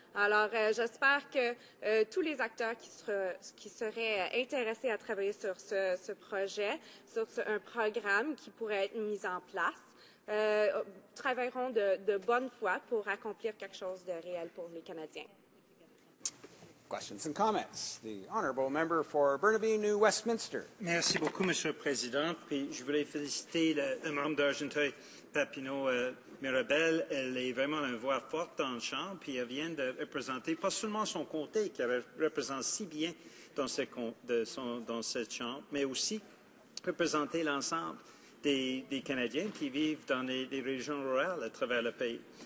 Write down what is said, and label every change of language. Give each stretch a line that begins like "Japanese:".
French: Alors, j'espère que tous les acteurs qui seraient intéressés à travailler sur ce projet, sur un programme qui pourrait être mis en place, travailleront de bonne foi pour accomplir quelque chose de réel pour les Canadiens.
English: Questions and comments. The honourable member for Burnaby New Westminster.
French: Merci beaucoup, Monsieur le Président. Puis je voulais féliciter le membre d'Argenteuil-Papineau-Mirabel. Elle est vraiment une voix forte dans le champ, puis elle vient de représenter pas seulement son comté, qu'elle représente si bien dans cette chambre, mais aussi représenter l'ensemble des Canadiens qui vivent dans les régions rurales à travers le pays.